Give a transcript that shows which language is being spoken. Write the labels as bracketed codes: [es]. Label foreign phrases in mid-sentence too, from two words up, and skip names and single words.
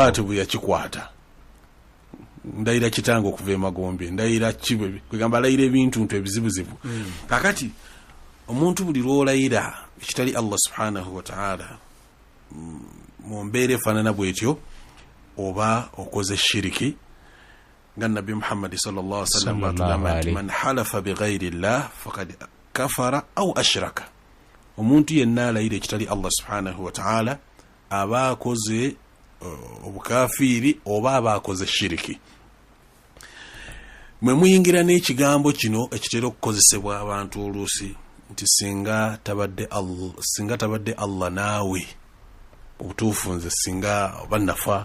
[lg] bwatu bwe yakikwata ndayira kitango okuva emagombe ndayira kibwe kwegamba alayira ebintu ntu ebizibuzibu kakati omuntu buli lwolayira ekitali Allah [ar] سبحانه وتعالى [lg] mu mbeera efaanana bwetyo oba okoze shiriki nga Nabbi Muhammad [ar] صلى الله عليه وسلم [lg] batugamba nti [ar] من حلف بغير الله فقد كفر أو أشرك, [lg] omuntu yenna alayira ekitali Allah [ar] سبحانه وتعالى [lg] aba akoze obukafiri oba aba akoze shiriki. Mwe muyingira n'ekigambo kino ekitera okukozesebwa abantu oluusi nti singa tabadde Allah naawe, obutuufu nze singa bannafa